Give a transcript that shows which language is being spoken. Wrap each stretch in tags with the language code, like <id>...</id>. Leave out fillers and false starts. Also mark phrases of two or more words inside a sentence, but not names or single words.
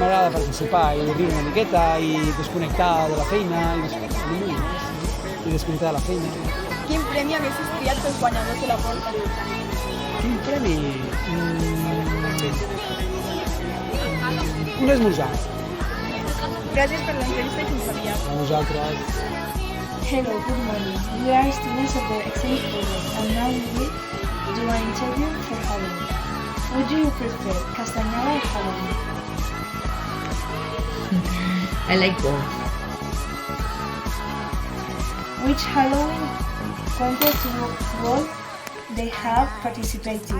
<ca>m'agrada participar i riure una miqueta i desconnectar de la feina i desconnectar de la feina. Quin premi haguessis triat pels guanyadors de la porta? Quin premi? Un esmorzar. Gràcies per l'entrevista i fins aviat. A vosaltres.</ca> <en>Hello, good morning. We are students of the Exchange Project and now we will do an interview for Halloween. Would you prefer Castañeda or Halloween? I like both. Which Halloween contest world they have participated?</en>